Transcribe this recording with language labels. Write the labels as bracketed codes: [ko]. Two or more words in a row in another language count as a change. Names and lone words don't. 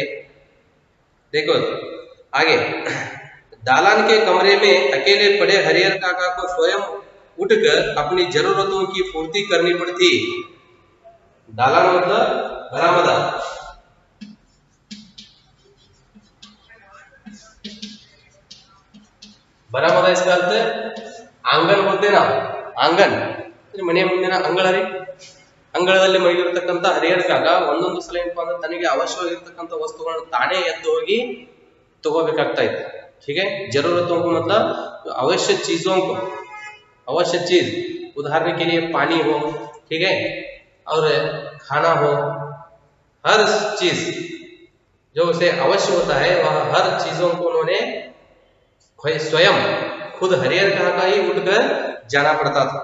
[hi] देखो आगे, दालान के कमरे में अकेले पड़े हरिहर काका को स्वयं उठकर अपनी जरूरतों की पूर्ति करनी पड़ती। दालान मतलब बरामदा, बरामदा इसका अर्थ आंगन बोलते ना, आंगन [kn] ಮನೆಯ ಮುಂದಿನ ಅಂಗಳ ರೀ, ಅಂಗಳದಲ್ಲಿ ಮಲಗಿರತಕ್ಕಂತ ಹರಿಹರ ಕಾಕ ಒಂದೊಂದು ಸಲ ಏನಪ್ಪಾ ಅಂದ್ರೆ ತನಗೆ ಅವಶ್ಯವಾಗಿರ್ತಕ್ಕಂಥ ವಸ್ತುಗಳನ್ನು ತಾನೇ ಎದ್ದು ಹೋಗಿ ತಗೋಬೇಕಾಗ್ತಾ ಇತ್ತು, [hi] ठीक है, जरूरतों को मतलब आवश्यक चीजों को, आवश्यक चीज उदाहरण के लिए पानी हो, ठीक है, और खाना हो, हर चीज जो उसे अवश्य होता है वह हर चीजों को उन्होंने स्वयं खुद हरिहर काका ही उठकर जाना पड़ता था।